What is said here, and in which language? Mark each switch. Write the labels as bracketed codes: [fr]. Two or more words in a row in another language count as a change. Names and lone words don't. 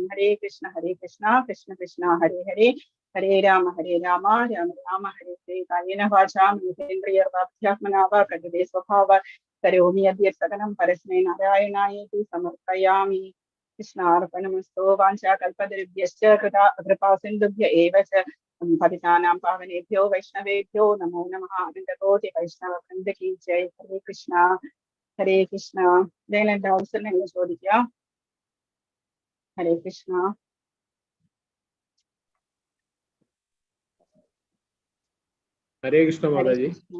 [sa] ഹരേ കൃഷ്ണ കൃഷ്ണ കൃഷ്ണ ഹരേ ഹരേ, ഹരേ രാമ രാമ രാമ ഹരേ ഹരേ. കായേന വാചാ മനസേന്ദ്രിയർവാഭ്യാത്മനാ വാ പ്രകൃതേ സ്വഭാവാത് കരോമി യദ്യത് സകലം പരസ്മൈ നാരായണായേതി സമർപ്പയാമി. കൃഷ്ണാർപ്പണമസ്തു. വാഞ്ചാകൽപതരുഭ്യശ്ച കൃപാസിന്ധുഭ്യ ഏവ ച പതിതാനാം പാവനേഭ്യോ വൈഷ്ണവേഭ്യോ നമോ നമഃ. അനന്തകോടി വൈഷ്ണവ വൃന്ദ കീ ജയ്. ഹരേ കൃഷ്ണ ഹരേ കൃഷ്ണ. [ml] ഇതിനെന്താ അവസരം എന്ന് ചോദിക്കാം. [sa] ഹരേ കൃഷ്ണ. ഹരേ കൃഷ്ണ മാതാജി.